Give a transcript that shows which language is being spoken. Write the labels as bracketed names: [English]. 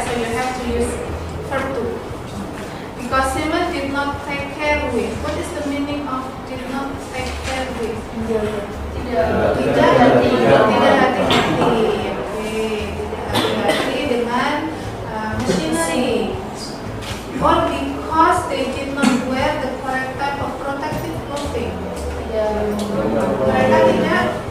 [English] So you have to use verb to. Because Simon did not take care with. What is the meaning of did not take care with? [Indonesian] Tidak hati-hati. Oke, tidak hati-hati dengan machinery. [English] Or because they did not wear the correct type of protective clothing. [Indonesian] Mereka tidak.